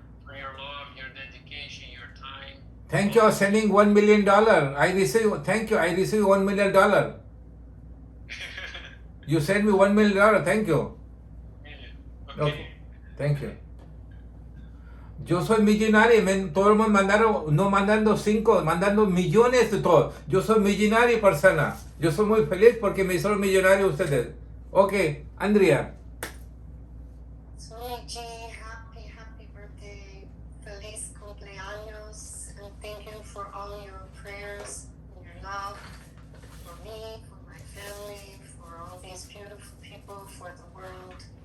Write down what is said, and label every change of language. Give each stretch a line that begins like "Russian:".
English: For your love, your dedication, your time. Thank you for sending $1 million. I receive, thank you, I received $1 million. You sent me $1 million, thank you. Okay. Okay. Thank you.
Spanish: Yo soy millonario, todo el mundo mandaron, no mandando 5, mandando millones de todo. Yo soy millonario persona. Yo soy muy feliz porque me hicieron millonario ustedes.
English: Ok, Andrea. Swamiji, happy birthday.
Spanish: Feliz cumpleaños.
English: And thank you for all your prayers and your love for me, for my family, for all these beautiful people, for the world.